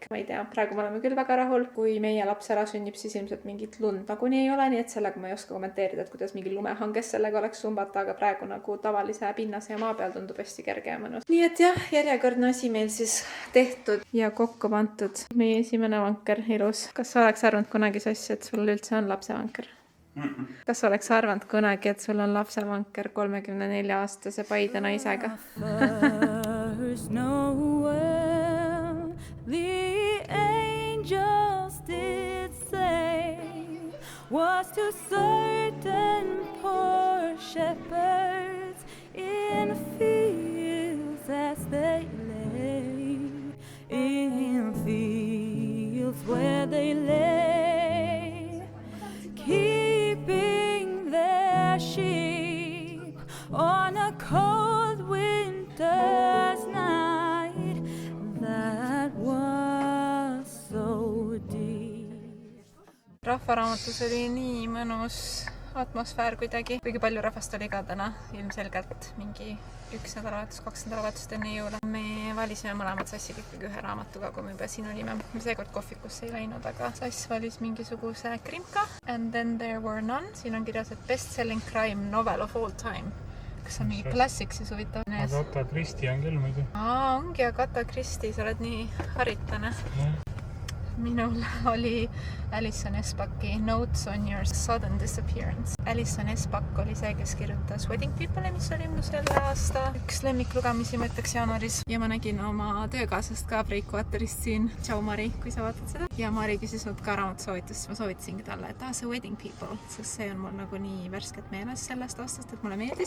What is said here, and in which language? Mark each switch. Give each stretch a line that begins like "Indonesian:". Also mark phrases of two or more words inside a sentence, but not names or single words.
Estonian: Ma ei tea, praegu me oleme küll väga rahul. Kui meie laps ära sünnib, siis ilmselt mingit lund nagunii ei ole, nii et sellega ma ei oska kommenteerida, et kuidas mingi lumehanges sellega oleks sumbata, aga praegu nagu tavalise pinnase ja maa peal tundub hästi kerge ja mõnus. Nii et jah, järjekordne asi meil siis tehtud ja kokku pantud. Meie esimene vanker, ilus. Kas sa oleks arvanud kunagi sassi, et sul üldse on lapsevanker? Kas sa oleks arvanud kunagi, et sul on lapsevanker 34-aastase Paide naisega?
English: First Noel, the angels did say, was to certain poor shepherds in fields as they lay, in fields where they lay, keeping their sheep on a cold winter's night that was so deep.
Estonian: Rahvaraamatus oli nii mõnus atmosfäär kuidagi. Kuigi palju rahvast oli ka täna, ilmselgelt mingi 1 nädalavahetus, 2 nädalavahetust enne jõule. Me valisime mõlemad Sassiga ikkagi ühe raamatuga, kui me juba siin olime. Me seekord kohvikusse ei läinud, aga Sass valis mingisuguse krimka. And then there were none. Siin on kirjas, et
English: best-selling crime novel of all time.
Estonian: Kas on mingi klassik siis huvitav? Agatha Christie on küll muidu. Ongi Agatha Christie, sa oled nii haritlane. Minul oli Alison Espaki Notes on your sudden disappearance. Alison Espak oli see, kes kirjutas Wedding People'i, mis oli mu selle aasta üks lemmiklugemisi, ma ütleks jaanuaris. Ja ma nägin oma töökaasast ka Breakwaterist siin. Tšau Mari, kui sa vaatad seda. Ja Mari küsis mult ka raamatusoovitust, siis ma soovitasingi talle, et see Wedding People, sest see on mul nagu nii värsket meeles sellest aastast, et mulle meeldis.